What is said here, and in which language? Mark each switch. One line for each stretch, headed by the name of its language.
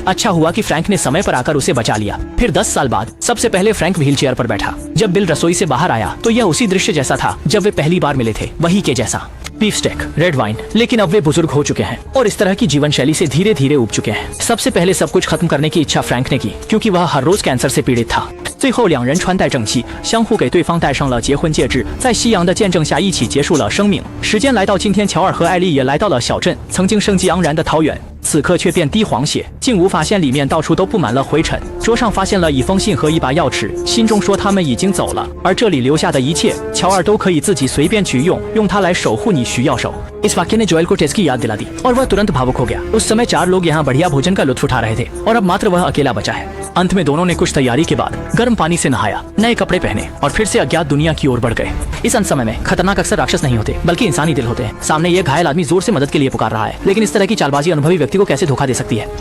Hindi: अच्छा हुआ कि फ्रैंक ने समय पर आकर उसे बचा लिया। फिर 10 साल बाद सबसे पहले फ्रैंक व्हील चेयर पर बैठा। जब बिल रसोई से बाहर आया तो यह उसी दृश्य जैसा था जब वे पहली बार मिले थे, वही के जैसा। बीफ स्टेक, रेड वाइन, लेकिन अब वे बुजुर्ग हो चुके हैं और इस तरह की जीवन शैली से धीरे धीरे उब चुके हैं। सबसे पहले सब कुछ खत्म करने की इच्छा फ्रैंक ने की, क्योंकि वह हर रोज कैंसर से पीड़ित था।
Chinese: 最后两人穿戴整齐，相互给对方戴上了结婚戒指，在夕阳的见证下一起结束了生命。时间来到今天，乔尔和艾丽也来到了小镇，曾经生机盎然的桃园，此刻却遍地黄血，竟无发现里面到处都布满了灰尘。桌上发现了一封信和一把钥匙，信中说他们已经走了，而这里留下的一切，乔尔都可以自己随便取用，用它来守护你需要守。
Hindi: इस वाक्य ने जोएल को टेस की याद दिला दी और वह तुरंत भावुक हो गया। उस समय 4 लोग यहाँ बढ़िया भोजन का लुत्फ उठा रहे थे और अब मात्र वह अकेला बचा है। अंत में दोनों ने कुछ तैयारी के बाद गर्म पानी से नहाया, नए कपड़े पहने और फिर से अज्ञात दुनिया की ओर बढ़ गए। इस अंत समय में खतरनाक अक्सर राक्षस नहीं होते, बल्कि इंसानी दिल होते हैं। सामने यह घायल आदमी जोर से मदद के लिए पुकार रहा है, लेकिन इस तरह की चालबाजी अनुभवी व्यक्ति को कैसे धोखा दे सकती है।